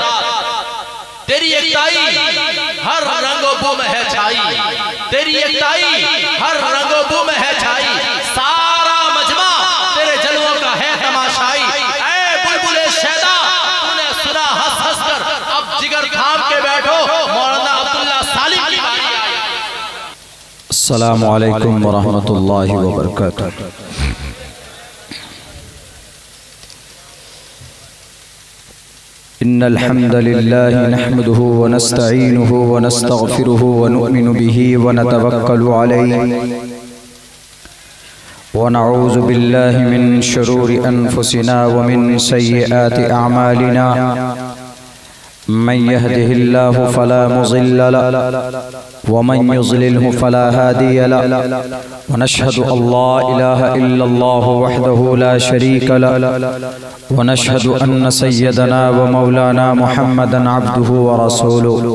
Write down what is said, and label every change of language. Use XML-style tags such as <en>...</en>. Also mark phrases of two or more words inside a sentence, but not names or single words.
<ur>تیری یکتائی ہر رنگ و بو میں ہے چھائی، تیری یکتائی ہر رنگ و بو میں ہے چھائی، سارا مجمع تیرے جلووں کا ہے تماشائی. اے بلبلِ شیدا، تو نے سنا ہنس ہنس کر، اب جگر تھام کے بیٹھو، مولانا عبداللہ سالم کی باری آئی.</ur> <ar>السلام عليكم ورحمة الله وبركاته. إن الحمد لله نحمده ونستعينه ونستغفره ونؤمن به ونتوكل عليه ونعوذ بالله من شرور أنفسنا ومن سيئات أعمالنا. من يهده الله فلا مضل له ومن يضلله فلا هادي له ونشهد أن لا إله إلا الله وحده لا شريك له ونشهد أن سيدنا ومولانا محمدا عبده ورسوله.</ar>